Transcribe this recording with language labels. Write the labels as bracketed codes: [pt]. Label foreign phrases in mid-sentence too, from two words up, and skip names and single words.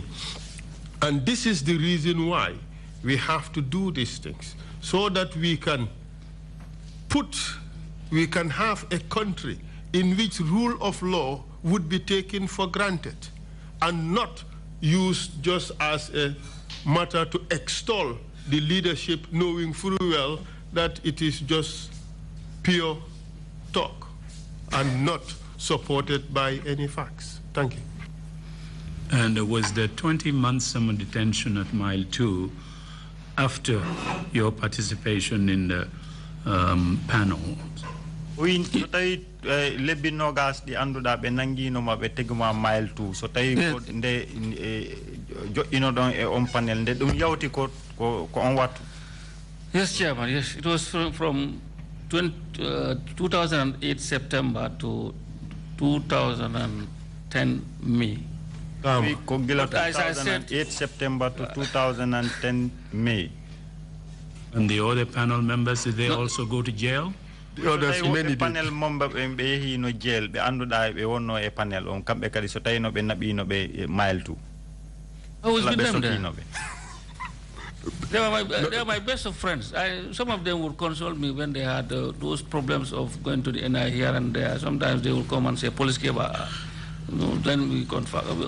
[en] And this is the reason why we have to do these things, so that we can have a country in which rule of law would be taken for granted and not used just as a matter to extol the leadership, knowing full well that it is just pure talk and not supported by any facts. Thank you. And was the 20-month summer detention at mile 2 after your participation in the panel? [ff] Oui, so tay lebbi nogas di anduda be nangino ma be teguma mile 2 so tay ko nde joino don e on panel nde dum yawti ko on wattu. [en] Yes, Chairman, yes, it was from 2008 September to 2010 May. [ff] Ko gila 2008 [en] September to 2010 May. And the other panel members, did they also go to jail? There's many panel member [ff] be no jail be anduda be wonno e panel on kambe kadi so tayno be nabino be mile 2. [en] I was with them there. They were my best of friends. Some of them would console me when they had those problems of going to the NI here and there. Sometimes they would come and say, police keba. Then we confirm.